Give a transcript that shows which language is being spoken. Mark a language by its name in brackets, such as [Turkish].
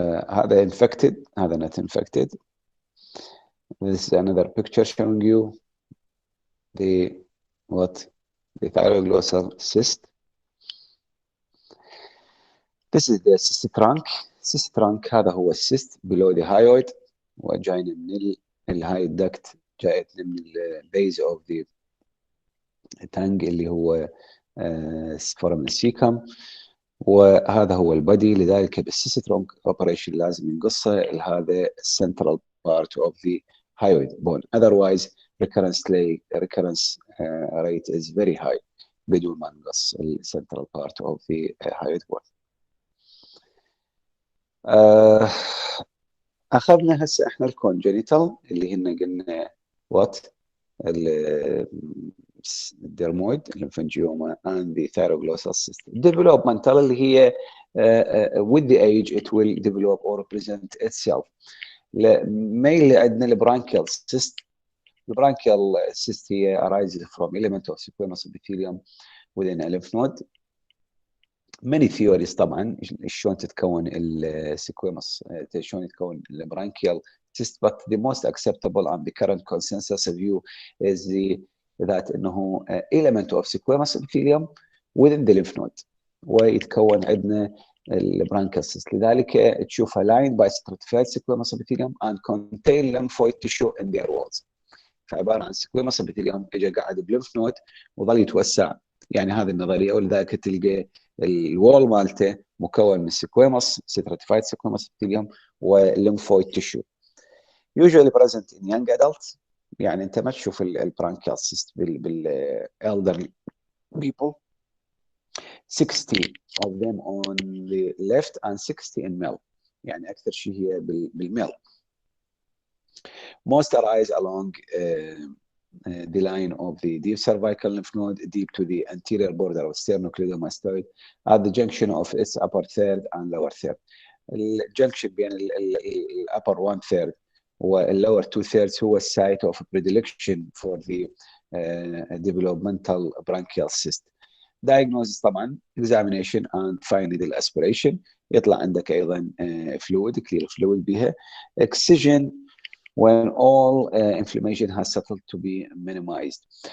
[Arabic] هذا [English] infected، هذا not infected. This is another picture showing you the thyroglosal cyst. This is the cyst trunk. [Arabic] cyst trunk هذا هو السيست below the hyoid وجاينا من الهايد دكت، جايتنا من البيز اوف ذا تانج اللي هو فورم السيكم، وهذا هو البدي. لذلك بالسيست ترونك اوبريشن لازم ينقصه هذا السنترال بارت اوف ذا hyoid bone. [English] Otherwise recurrence rate is very high [Arabic] بدون ما نقص السنترال بارت اوف ذا [English] hyoid bone. [Arabic] اخذنا هسه احنا الكونجنيتال اللي هن قلنا وات الديرمويد الليمفانجيوما [English] and the [Arabic] Thyroglossal cyst. [English] developmental [Arabic] اللي هي [English] with the age it will develop or present itself. [Arabic] mainly عندنا البرانكيال cyst. [English] البرانكيال cyst هي arises from element of squamous epithelium within a lymph node. many theories [Arabic] طبعا شلون تتكون السكويموس، شلون يتكون البرانكيال [English] cyst, but the most acceptable and the current consensus view is that [Arabic] انه [English] element of squamous epithelium within the lymph node [Arabic] ويتكون عندنا البرانكيال [English] cyst. [Arabic] لذلك تشوفها [English] lined by stratified squamous epithelium and contain lymphoid tissue in their walls. [Arabic] فعباره عن squamous epithelium اجى قاعد بليمف نود وظل يتوسع، يعني هذه النظريه. ولذلك تلقى الوول مالته مكون من سكويموس stratified squamous epithelium والليمفويد تيشو. [English] usually present in young adults. [Arabic] يعني انت ما تشوف البرانكيال cyst بالelderly people. [English] 60 of them on the left and 60 in male. [Arabic] يعني اكثر شيء هي بالميل. [English] most arise along the line of the deep cervical lymph node deep to the anterior border of sternocleidomastoid at the junction of its upper third and lower third. الجنكشن بين upper 1/3 والlower 2/3 هو site of predilection for the developmental bronchial cyst. diagnosis [Arabic] طبعا [English] examination and finally aspiration. [Arabic] يطلع عندك ايضا [English] fluid clear fluid [Arabic] بها. [English] excision when all inflammation has settled to be minimized.